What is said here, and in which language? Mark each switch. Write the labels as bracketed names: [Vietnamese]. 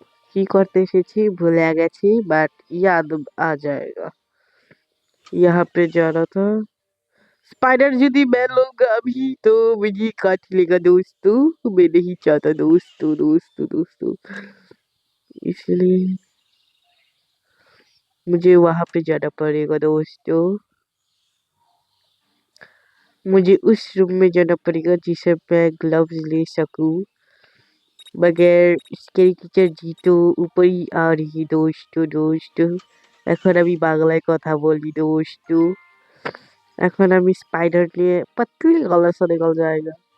[Bangla] কি করতে এসেছি ভুলে গেছি, বাট [Hindi] याद आ जाएगा। यहाँ पे जाना था। स्पाइडर यदि मैं लूंगा अभी तो मुझे काट लेगा दोस्तों, मैं नहीं चाहता दोस्तों दोस्तों दोस्तों, इसलिए मुझे वहां पे जाना पड़ेगा दोस्तों। मुझे उस रूम में जाना पड़ेगा जिसे मैं ग्लव्स ले सकूं, मगर इसके टीचर जी तो ऊपर ही आ रही दोस्तों दोस्तों। [Bangla] এখন আমি বাংলায় কথা বলি दोस्तों, এখন আমি স্পাইডার নিয়ে [Hindi] पतली गला से निकल जाएगा।